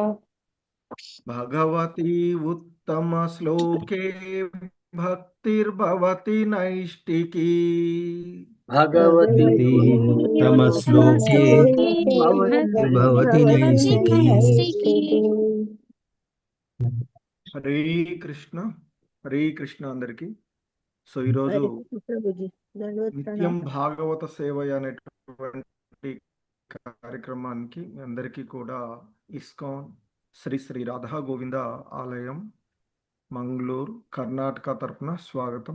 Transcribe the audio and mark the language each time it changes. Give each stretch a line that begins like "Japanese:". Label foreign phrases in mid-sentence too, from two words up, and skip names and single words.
Sanskrit: भगवती उत्तमश्लोके भक्तिर्भवति नैष्टिकी। भगवती भगवती उत्तमश्लोके भवति नैष्ठिकी।
Telugu: హరే కృష్ణ. హరే కృష్ణ అందరికి. సో ఈరోజు నిత్యం భాగవత సేవ అనేటువంటి కార్యక్రమానికి మీ అందరికీ కూడా ఇస్కాన్ శ్రీ శ్రీ రాధా గోవింద ఆలయం మంగళూరు కర్ణాటక తరపున స్వాగతం.